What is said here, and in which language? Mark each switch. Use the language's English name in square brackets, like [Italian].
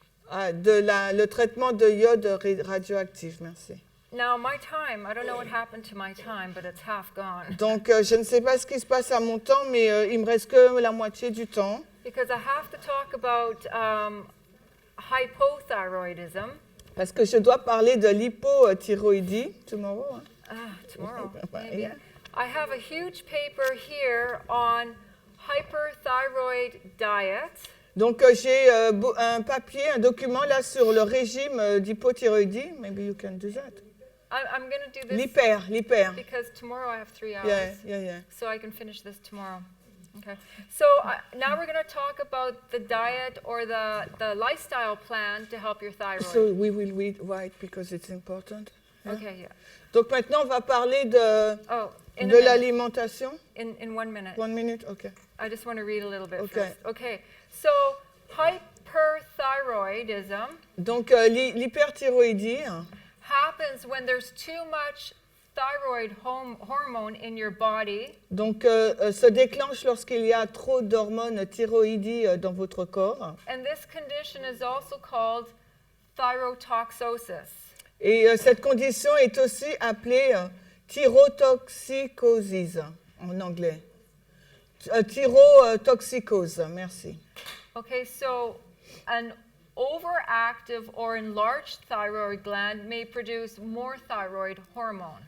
[French] Le traitement de iode radioactif, merci. [English] Now my time, I don't know what happened to my time, but it's half gone. [French] Donc je ne sais pas ce qui se passe à mon temps, mais il me reste que la moitié du temps. [English] Because I have to talk about hypothyroidism. [French] Parce que je dois parler de l'hypothyroïdie tomorrow. Hein? [English] Tomorrow, maybe. Yeah. I have a huge paper here on hyperthyroid diet. [French] Donc j'ai un papier, un document là sur le régime d'hypothyroïdie. [English] Maybe you can do that. I'm going to do this [French] l'hyper. [English] Because tomorrow I have 3 hours. Yeah. So I can finish this tomorrow. Okay. So now we're going to talk about the diet or the lifestyle plan to help your thyroid. So we will write because it's important. Yeah? Okay, yeah. [French] Donc maintenant on va parler de l'alimentation. [English] In 1 minute. 1 minute, okay. I just want to read a little bit Okay. first. Okay. So hyperthyroidism. [French] Donc l'hyperthyroïdie [English] happens when there's too much thyroid hormone in your body. [French] Donc se déclenche lorsqu'il y a trop d'hormones thyroïdies dans votre corps. [English] And this condition is also called thyrotoxicosis. [French] Et cette condition est aussi appelée thyrotoxicosis en anglais. Thyrotoxicose, merci. [English] Okay, so an overactive or enlarged thyroid gland may produce more thyroid hormone.